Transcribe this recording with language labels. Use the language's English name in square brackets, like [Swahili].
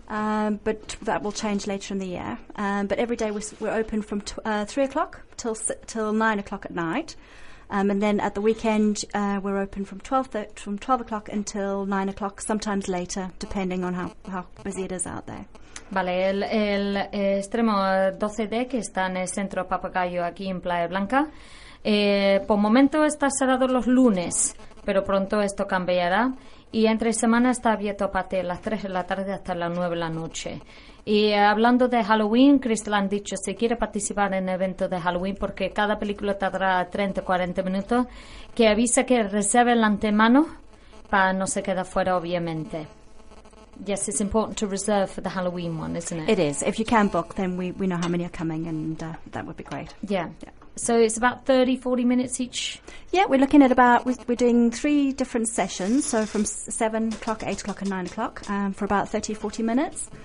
[English] But that will change later in the year. But every day we're open from 3 o'clock till 9 o'clock at night. And then at the weekend, we're open from 12 o'clock until 9 o'clock, sometimes later, depending on how busy it is out there. [Spanish] Vale, el extremo 12D que está en el centro Papagayo aquí en Playa Blanca. Por momento está cerrado los lunes, pero pronto esto cambiará. Y entre semana está abierto a partir de las 3 de la tarde hasta las 9 de la noche. Y hablando de Halloween, Chris le han dicho si quiere participar en el evento de Halloween, porque cada película tardará 30 o 40 minutos, que avisa que reserve el antemano para no se quede fuera, obviamente. [English] Yes, it's important to reserve for the Halloween one, isn't it? It is. If you can book, then we know how many are coming, and that would be great. Yeah. So it's about 30, 40 minutes each? Yeah, we're looking at about, we're doing three different sessions, so from 7 o'clock, 8 o'clock and 9 o'clock, for about 30, 40 minutes.